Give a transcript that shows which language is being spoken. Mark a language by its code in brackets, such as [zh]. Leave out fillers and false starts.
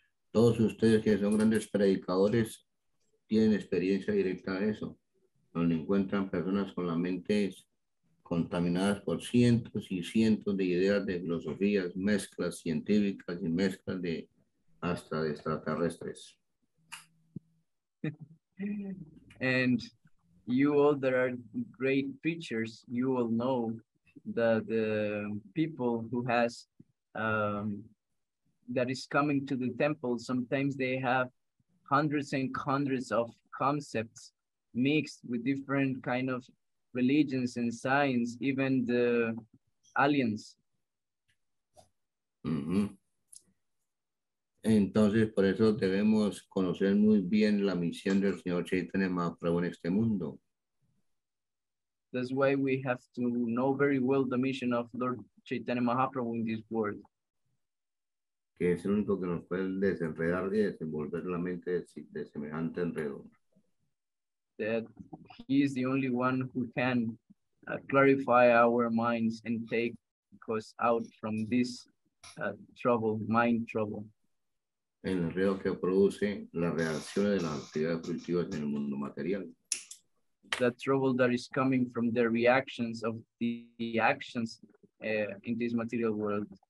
[es] Todos ustedes que son grandes predicadores tienen experiencia directa en eso, donde encuentran personas con las mentes contaminadas por cientos y cientos de ideas de filosofías, mezclas científicas y mezclas de hasta de extraterrestres. [en] And you all that are great preachers, you will know that the people who has that is coming to the temple, sometimes they have hundreds and hundreds of concepts mixed with different kind of religions and science, even the aliens. [es] Entonces, por eso debemos conocer muy bien la misión del Señor Chaitanya Mahaprabhu en este mundo. [en] That's why we have to know very well the mission of Lord Chaitanya Mahaprabhu in this world. [es] Que es el único que nos puede desenredar y desenvolver la mente de semejante enredo. [en] That he is the only one who can clarify our minds and take us out from this trouble, mind trouble. [es] El enredo que produce las reacciones de las actividades productivas en el mundo material. [en] that trouble that is coming from the reactions of the actions in this material world.